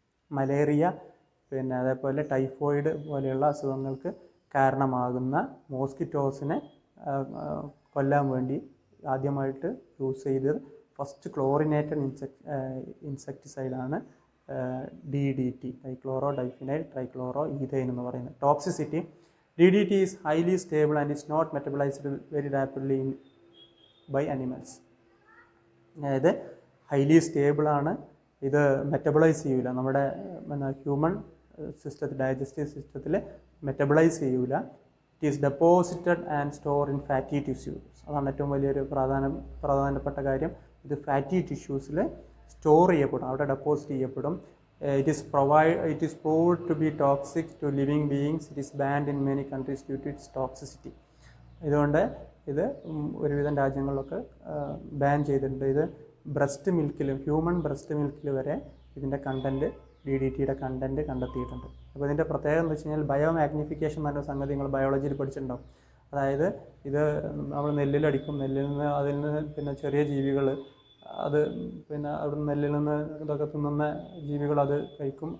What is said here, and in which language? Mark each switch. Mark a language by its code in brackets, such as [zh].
[ml] Malaria പിന്നെ അതേപോലെ typhoid പോലെയുള്ള അസുഖങ്ങൾക്ക് കാരണമാകുന്ന മോസ്കിറ്റോസിനെ കൊല്ലാൻ വേണ്ടി ആദ്യമായിട്ട് യൂസ് ചെയ്തത് first chlorinated ഇൻസെക്ടിസൈഡാണ് DDT, dichloro diphenyl trichloro ethyne എന്ന് പറയുന്നത്. [en] Toxicity. DDT is highly stable and is not metabolized very rapidly by animals. [ml] അതായത് ഹൈലി സ്റ്റേബിളാണ്, ഇത് മെറ്റബിളൈസ് ചെയ്യൂല, നമ്മുടെ ഹ്യൂമൻ സിസ്റ്റത്തിൽ ഡൈജസ്റ്റീവ് സിസ്റ്റത്തിൽ മെറ്റബിളൈസ് ചെയ്യൂല. [en] It is deposited and store in fatty tissues. [ml] അതാണ് ഏറ്റവും വലിയൊരു പ്രധാനപ്പെട്ട കാര്യം. ഇത് ഫാറ്റി ടിഷ്യൂസിൽ സ്റ്റോർ ചെയ്യപ്പെടും, അവിടെ ഡെപ്പോസിറ്റ് ചെയ്യപ്പെടും. [en] It is proved to be toxic to living beings. It is banned in many countries due to its toxicity. [ml] ഇതുകൊണ്ട് ഇത് ഒരുവിധം രാജ്യങ്ങളിലൊക്കെ ബാൻ ചെയ്തിട്ടുണ്ട്. ഇത് ബ്രസ്റ്റ് മിൽക്കിലും ഹ്യൂമൻ ബ്രസ്റ്റ് മിൽക്കിൽ വരെ ഇതിൻ്റെ കണ്ടൻറ്റ് DDTയുടെ കണ്ടൻറ്റ് കണ്ടെത്തിയിട്ടുണ്ട്. അപ്പോൾ ഇതിൻ്റെ പ്രത്യേകത എന്ന് വെച്ച് കഴിഞ്ഞാൽ ബയോ മാഗ്നിഫിക്കേഷൻ എന്ന് പറഞ്ഞ സംഗതി നിങ്ങൾ ബയോളജിയിൽ പഠിച്ചിട്ടുണ്ടാവും. അതായത് ഇത് നമ്മൾ നെല്ലിലടിക്കും, അതിൽ നിന്ന് പിന്നെ ചെറിയ ജീവികൾ അത് പിന്നെ അവിടെ നെല്ലിൽ നിന്ന് ഇതൊക്കെ തിന്നുന്ന ജീവികൾ അത് കഴിക്കും.